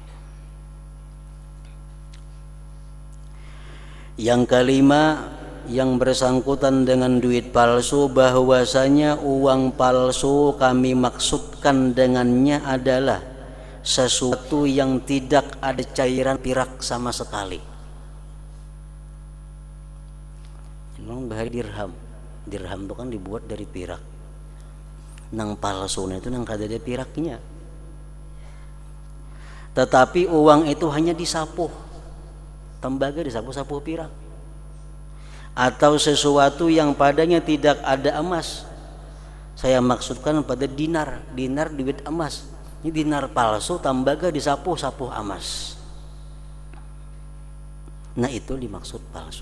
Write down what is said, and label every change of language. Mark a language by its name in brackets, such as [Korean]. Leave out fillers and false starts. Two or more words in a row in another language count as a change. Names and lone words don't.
[Indonesian] Yang kelima, yang bersangkutan dengan duit palsu, bahwasanya uang palsu kami maksudkan dengannya adalah sesuatu yang tidak ada cairan pirak sama sekali. [Banjar] Memang bahari dirham itu kan dibuat dari pirak. Nang palsunya itu nang kada ada piraknya. [Indonesian] Tetapi uang itu hanya disapuh, tembaga disapuh-sapuh pirak. Atau sesuatu yang padanya tidak ada emas. Saya maksudkan pada dinar duit emas. Ini dinar palsu, tembaga disapuh-sapuh emas. Nah itu dimaksud palsu.